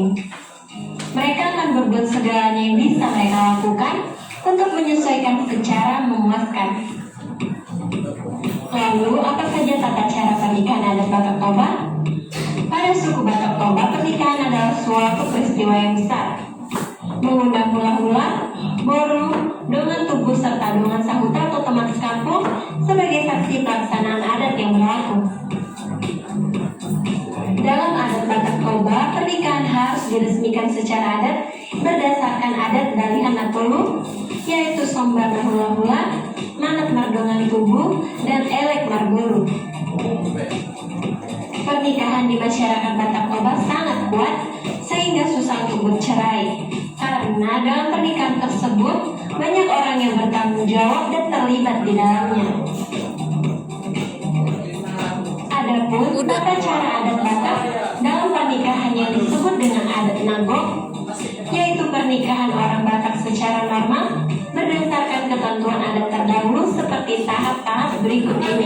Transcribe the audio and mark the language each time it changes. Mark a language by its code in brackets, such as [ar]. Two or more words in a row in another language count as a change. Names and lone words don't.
[id] Mereka akan berbuat segalanya yang bisa mereka lakukan untuk menyesuaikan secara memuaskan. Lalu, apa saja tata cara pernikahan adat Batak Toba? Pada suku Batak Toba, pernikahan adalah suatu peristiwa yang besar. Mengundang hula-hula, boro, dengan tubuh serta dengan sahuta atau teman sekampung sebagai saksi pelaksanaan adat yang berlaku. Dalam adat Batak Toba, pernikahan harus diresmikan secara adat berdasarkan adat Dalihan Natolu, yaitu [bbc] Sombar Hula-Hula, Manat Mardongan Tubuh, [id] dan [bbc] Elek Marguru. [id] Pernikahan di masyarakat Batak Toba sangat kuat sehingga susah untuk bercerai. Karena dalam pernikahan tersebut banyak orang yang bertanggung jawab dan terlibat di dalamnya. Adapun tata cara adat Batak dalam pernikahan yang disebut dengan adat Nagok, yaitu pernikahan orang Batak secara normal berdasarkan ketentuan adat terdahulu seperti tahap-tahap berikut ini.